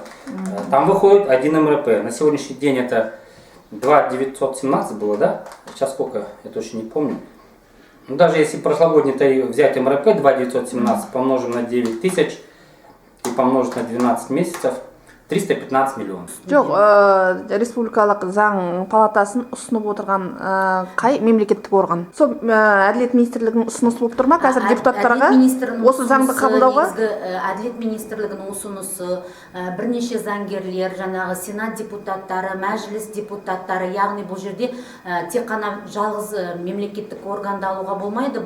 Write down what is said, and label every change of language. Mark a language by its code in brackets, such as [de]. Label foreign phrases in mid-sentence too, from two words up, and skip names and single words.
[ru] Там выходит 1 МРП. На сегодняшний день это 2 917 было, да? Сейчас сколько? Я точно не помню. Ну, даже если прошлогодний взять МРП 2 917, помножим на 9000 и помножить на 12 месяцев, 315 миллионов. [kk] Жоқ, республикалық заң палатасын ұсынып отырған қай мемлекеттік орган? Сол әділет министрлігінің ұсынысы болып тұр ма қазір депутаттарға осы заңды қабылдауға? Әділет министрлігінің ұсынысы, бірнеше заңгерлер, жаңағы сенат депутаттары, мәжіліс депутаттары, яғни бұл жерде тек қана жалғыз мемлекеттік органды алуға болмайды.